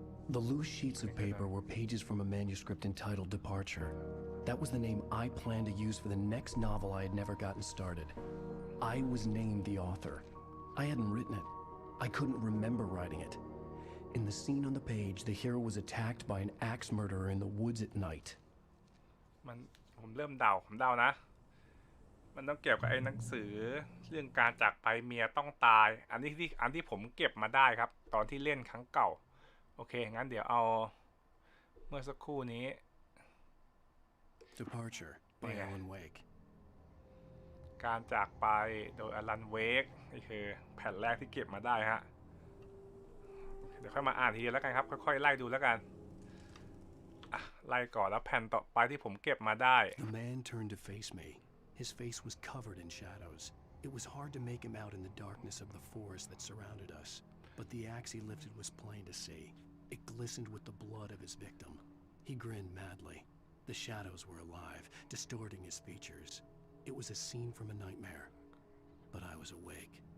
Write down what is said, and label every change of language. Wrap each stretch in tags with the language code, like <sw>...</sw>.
<en>The loose sheets of paper were pages from a manuscript entitled Departure. That was the name I planned to use for the next novel I had never gotten started. I was named the author. I hadn't written it. I couldn't remember writing it. In the scene on the page, the hero was attacked by an axe murderer in the woods at night.</en> <th>ผมเริ่มเดานะมันต้องเกี่ยวกับไอ้หนังสือเรื่องการจากไปเมียต้องตายอันที่ผมเก็บมาได้ครับตอนที่เล่นครั้งเก่าโอเคงั้นเดี๋ยวเอาเมื่อสักครู่นี้</th> <en>Departure by Alan Wake</en> <th>การจากไปโดยอลันเวกนี่คือแผ่นแรกที่เก็บมาได้ฮะ ดี๋ยวค่อยมาอ่านทีแล้วกันครับค่อยๆไล่ดูแล้วกันไล่ก่อนแล้วแผ่นต่อไปที่ผมเก็บมาได้</th> <en>The man turned to face me. His face was covered in shadows. It was hard to make him out in the darkness of the forest that surrounded us, but the axe he lifted was plain to see. It glistened with the blood of his victim. He grinned madly. The shadows were alive, distorting his features. It was a scene from a nightmare, but I was awake.</en>